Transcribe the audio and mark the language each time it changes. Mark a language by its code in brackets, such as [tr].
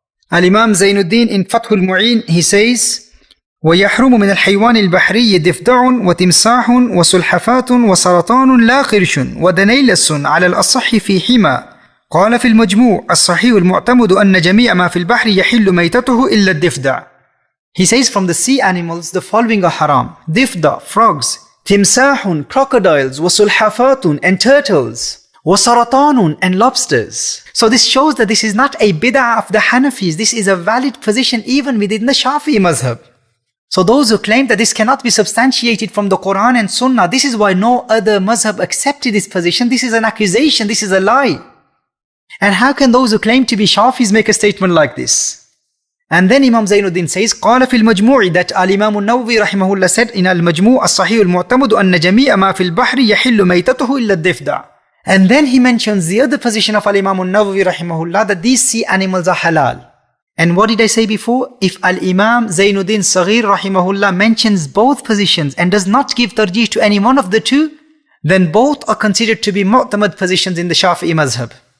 [en] Al-Imam Zainuddin in Fathul Mu'in, he says, [ar] ويحرم من الحيوان البحري ضفدع وتمساح وسلحفاة وسرطان لا قرش ودنيلس على الأصح في حمى. قال في المجموع الصحيح المعتمد أن جميع ما في البحر يحل ميتته إلا الضفدع. [en] He says from the sea animals the following are haram: ضفدع, frogs; timsahun, crocodiles; وسلحفاة, and turtles; وسرطان, and lobsters. So this shows that this is not a bid'ah of the Hanafis. This is a valid position even within the Shafi'i madhhab. So those who claim that this cannot be substantiated from the Quran and Sunnah, this is why no other madhhab accepted this position. This is an accusation, this is a lie. And how can those who claim to be Shafis make a statement like this? And then Imam Zainuddin says, [ar] قال في المجموع, [en] that Al-Imam al-Nawawi rahimahullah said in Al-Majmu' [ar] الصحيح المعتمد أن جميع ما في البحر يحل ميتته إلا الضفدع. [en] And then he mentions the other position of Al-Imam al-Nawawi rahimahullah, that these sea animals are halal. And what did I say before? If Al-Imam Zainuddin Saghir rahimahullah mentions both positions and does not give tarjih to any one of the two, then both are considered to be mu'tamad positions in the Shafi'i madhhab.